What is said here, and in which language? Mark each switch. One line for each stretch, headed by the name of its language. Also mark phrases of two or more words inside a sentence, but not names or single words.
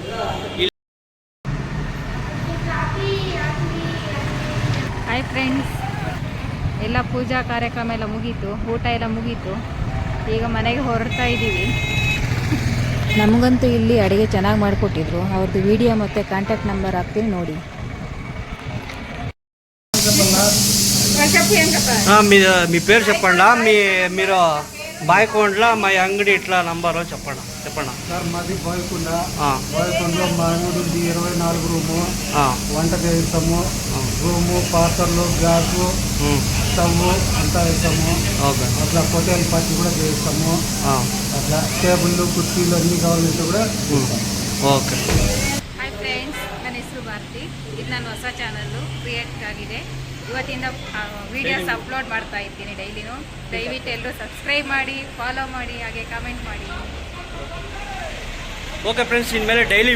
English: hi friends,
Kannada: ಎಲ್ಲ ಪೂಜಾ ಕಾರ್ಯಕ್ರಮ ಎಲ್ಲ ಮುಗೀತು, ಊಟ ಎಲ್ಲ ಮುಗೀತು. ಈಗ ಮನೆಗೆ ಹೊರಡ್ತಾ ಇದ್ದೀವಿ. ನಮಗಂತೂ ಇಲ್ಲಿ ಅಡುಗೆ ಚೆನ್ನಾಗಿ ಮಾಡಿಕೊಟ್ಟಿದ್ರು. ಅವ್ರದ್ದು ವಿಡಿಯೋ ಮತ್ತು
English: contact number
Kannada: ಹಾಕ್ತೀನಿ ನೋಡಿ.
Telugu: మీ పేరు చెప్పండి. మీరు బాయ్కొండలో మా అంగడి ఇట్లా నంబరు చెప్పండి. సార్ మాది బాయ్కొండ. బాయ్కొండలో మా అంగడి ఉంది 24 రూము. వంట చేస్తాము. రూము, పాత్రలు, గ్యాసు, స్టవ్ అంతా వేస్తాము. అట్లా
English: hotel party
Telugu: కూడా చేస్తాము. అట్లా టేబుల్లు, కుర్చీలు అన్నీ కావాలంటే కూడా ఓకే.
English: hi friends,
Kannada: ನನ್ನ ಹೆಸರು ಭಾರತಿ. ಇದು ನನ್ನ ಹೊಸ
English: channel create
Kannada: ಆಗಿದೆ. ಇವತ್ತಿಂದ
English: videos upload
Kannada: ಮಾಡ್ತಾ ಇದ್ದೀನಿ ಡೈಲಿನೂ. ದಯವಿಟ್ಟು ಎಲ್ಲರೂ ಸಬ್ಸ್ಕ್ರೈಬ್ ಮಾಡಿ, ಫಾಲೋ ಮಾಡಿ, ಹಾಗೆ ಕಮೆಂಟ್ ಮಾಡಿ.
English: OK friends,
Kannada: ಇನ್ಮೇಲೆ
English: daily videos
Kannada: ಬರ್ತಾ ಇರ್ತವೆ.